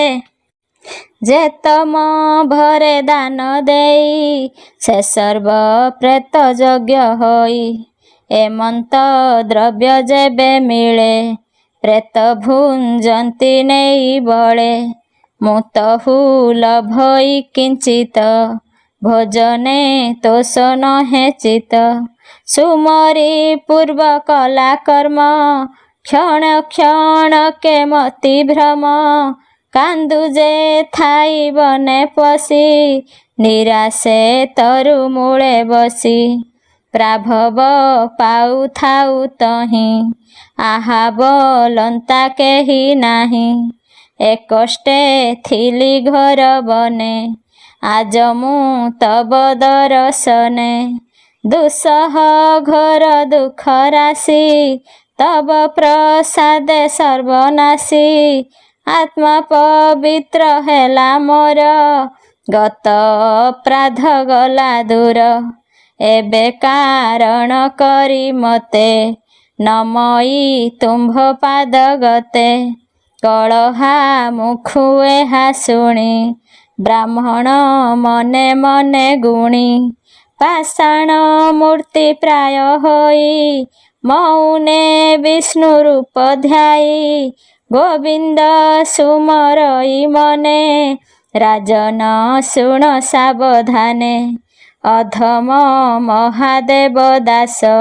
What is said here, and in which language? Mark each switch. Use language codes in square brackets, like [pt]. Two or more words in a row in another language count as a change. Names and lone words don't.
[or] ଯେ ତମ ଭରେ ଦାନ ଦେଇ ସେ ସର୍ବ ପ୍ରେତ ଯଜ୍ଞ ହୋଇ ଏମନ୍ତ ଦ୍ରବ୍ୟ ଯେବେ ମିଳେ ପ୍ରେତ ଭୁଞ୍ଜନ୍ତି ନେଇ ବଳେ ମୁଁ ତହୁ ଲଭଇ କିଞ୍ଚିତ ଭୋଜନେ ତୋଷ ନହେ ଚିତ ସୁମରି ପୂର୍ବ କଲା କର୍ମ କ୍ଷଣ କ୍ଷଣ କେ ମତି ଭ୍ରମ କାନ୍ଦୁ ଯେ ଥାଇ ବନେ ପଶି ନିରାଶେ ତରୁ ମୂଳେ ବସି ପ୍ରାଭବ ପାଉ ଥାଉ ତହିଁ ଆହା ବୋଲନ୍ତା କେହି ନାହିଁ ଏ କଷ୍ଟେ ଥିଲି ଘର ବନେ ଆଜ ମୁ ତବ ଦରଶନେ ଦୁଃସହ ଘୋର ଦୁଖ ରାଶି ତବ ପ୍ରସାଦ ସର୍ବନାଶୀ ଆତ୍ମା ପବିତ୍ର ହେଲା ମୋର ଗତ ଅପରାଧ ଗଲା ଦୂର ଏବେ କାରଣ କରି ମତେ ନମଇ ତୁମ୍ଭ ପାଦ ଗତେ କଳହା ମୁଖୁ ଏହା ଶୁଣି ବ୍ରାହ୍ମଣ ମନେ ମନେ ଗୁଣି ପାଷାଣ ମୂର୍ତ୍ତି ପ୍ରାୟ ହୋଇ ମୌନେ ବିଷ୍ଣୁ ରୂପ ଧ୍ୟାଇ ଗୋବିନ୍ଦ ସୁମରଇ ମନେ ରାଜନ ଶୁଣ ସାବଧାନେ ଅଧମ ମହାଦେବ ଦାସ